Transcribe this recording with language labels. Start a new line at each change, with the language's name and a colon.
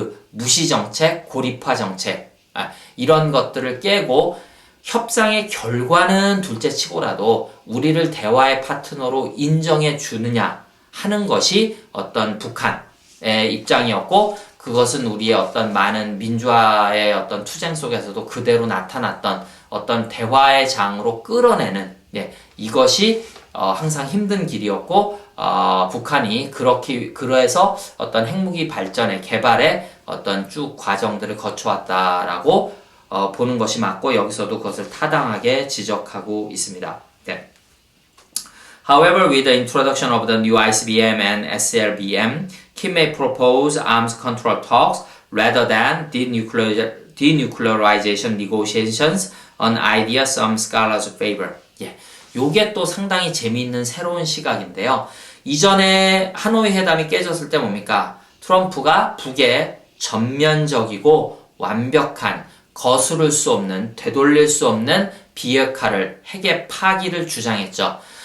Korean: 무시정책, 고립화 정책 이런 것들을 깨고 협상의 결과는 둘째 치고라도 우리를 대화의 파트너로 인정해 주느냐 하는 것이 어떤 북한의 입장이었고 그것은 우리의 어떤 많은 민주화의 어떤 투쟁 속에서도 그대로 나타났던 어떤 대화의 장으로 끌어내는 이것이 항상 힘든 길이었고 북한이 그래서 어떤 핵무기 발전의 개발에 어떤 쭉 과정들을 거쳐왔다라고 보는 것이 맞고 여기서도 그것을 타당하게 지적하고 있습니다. 네.
English: However, with the introduction of the new ICBM and SLBM, Kim may propose arms control talks rather than denuclearization negotiations, an idea some scholars favor.
Korean: 예. 요게 또 상당히 재미있는 새로운 시각인데요. 이전에 하노이 회담이 깨졌을 때 뭡니까? 트럼프가 북에 전면적이고 완벽한 거스를 수 없는 되돌릴 수 없는 비핵화를 핵의 파기를 주장했죠.